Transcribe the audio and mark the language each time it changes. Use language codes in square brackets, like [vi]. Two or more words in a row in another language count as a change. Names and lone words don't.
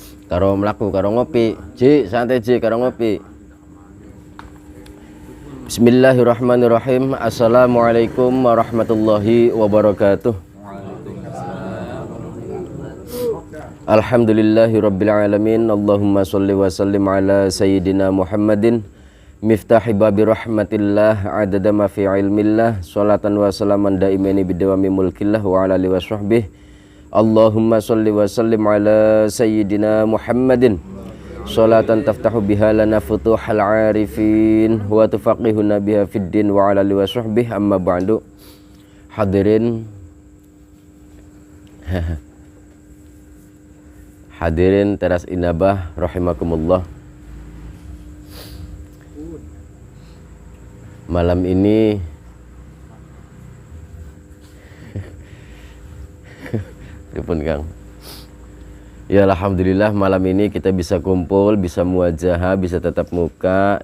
[jv] karo mlaku karo ngopi. Ji, santai Ji karo ngopi. [ar] بسم الله الرحمن الرحيم. السلام عليكم ورحمة الله وبركاته. الحمد لله رب العالمين. اللهم صل وسلم على سيدنا محمد مفتاح باب رحمة الله عدد ما في علم الله صلاة وسلاما دائمين بدوام ملك الله وعلى آله وصحبه. اللهم صل وسلم على سيدنا محمد صلاة تفتح بها لنا فتوح العارفين وتفقهنا بها في الدين وعلى آله وصحبه. أما بعد. [id] Hadirin hadirin teras inabah rahimakumullah. Malam ini Ripun Kang. Ya alhamdulillah malam ini kita bisa kumpul, bisa muwajahah, bisa tatap muka.